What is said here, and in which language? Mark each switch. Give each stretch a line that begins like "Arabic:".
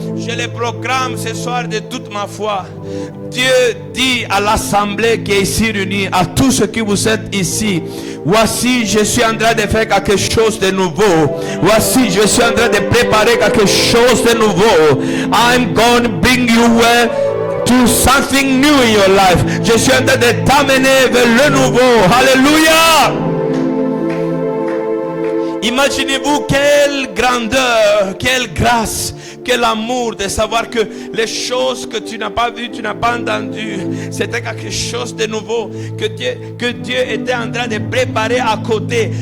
French: Je le proclame ce soir de toute ma foi. Dieu dit à l'assemblée qui est ici réunie, à tous ceux qui vous êtes ici: voici, je suis en train de faire quelque chose de nouveau. Voici, je suis en train de préparer quelque chose de nouveau.
English: I'm going to bring you to something new in your life.
French: Je suis en train de t'amener vers le nouveau. Alléluia. Imaginez-vous quelle grandeur, quelle grâce, quel amour de savoir que les choses que tu n'as pas vues, tu n'as pas entendues, c'était quelque chose de nouveau que Dieu était en train de préparer à côté.